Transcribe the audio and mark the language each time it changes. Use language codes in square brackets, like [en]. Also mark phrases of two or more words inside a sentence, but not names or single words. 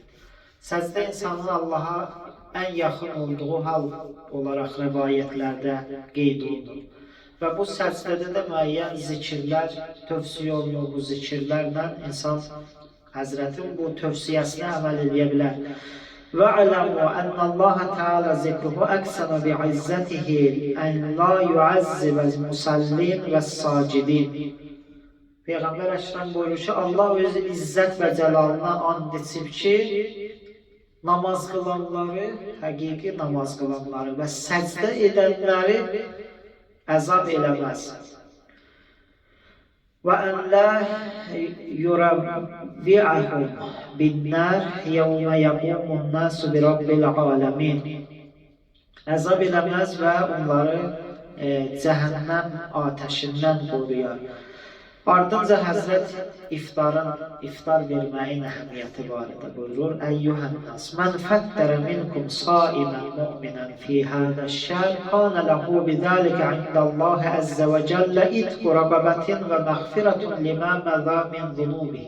[az] Səcdə insanın Allaha ən yaxın olduğu hal olaraq rəvayətlərdə qeyd olunur. Və bu səcdədə də müəyyən zikirlər tövsiyə olunur. Bu zikirlərlə insan Həzrətin bu tövsiyəsinə əməl edə bilər. [ar] وَعَلَمُوا أَنَّ اللَّهَ تَعَالَى ذِكْرُهُ أَقْسَمَ بِعِزَّتِهِ أَنْ لَا يُعَذِّبَ الْمُصَلِّينَ وَالسَّاجِدِينَ. [az] Peyğəmbər Əkrəm buyurur ki, Allah öz izzət və cəlalına and içib ki, namaz qılanları, həqiqi namaz qılanları və səcdə edənləri əzab eləməz. [ar] وَأَنْ لَا يُرَبِّعَهُمْ بِالنَّارِ يَوْمَ يَقُومُ النَّاسُ بِرَبِّ الْعَالَمِينَ. [az] Əzab eləməz və onları cəhənnəm atəşindən qoruyar. Ardınca Həzrət iftar verməyin əhəmiyyəti barədə buyurur. [ar] أيها الناس، من فطّر منكم صائماً مؤمناً في هذا الشهر، كان له بذلك عند الله عز وجل عتق رقبة ومغفرة لما مضى من ذنوبه.